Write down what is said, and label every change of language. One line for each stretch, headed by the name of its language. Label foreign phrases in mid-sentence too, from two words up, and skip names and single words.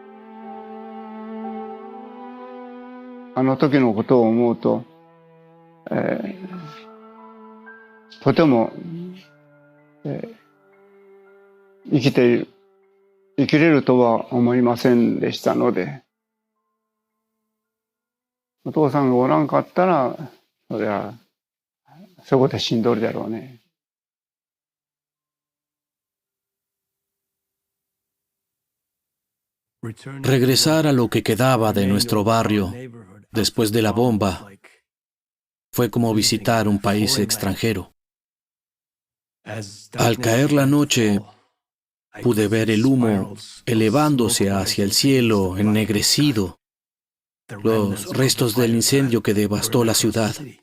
Japanese: あの時のことを思うと、とても生きれるとは思いませんでしたので、お父さんがおらんかったら、そりゃそこで死んどるだろうね。
Spanish: Regresar a lo que quedaba de nuestro barrio después de la bomba fue como visitar un país extranjero. Al caer la noche, pude ver el humo elevándose hacia el cielo ennegrecido, los restos del incendio que devastó la ciudad.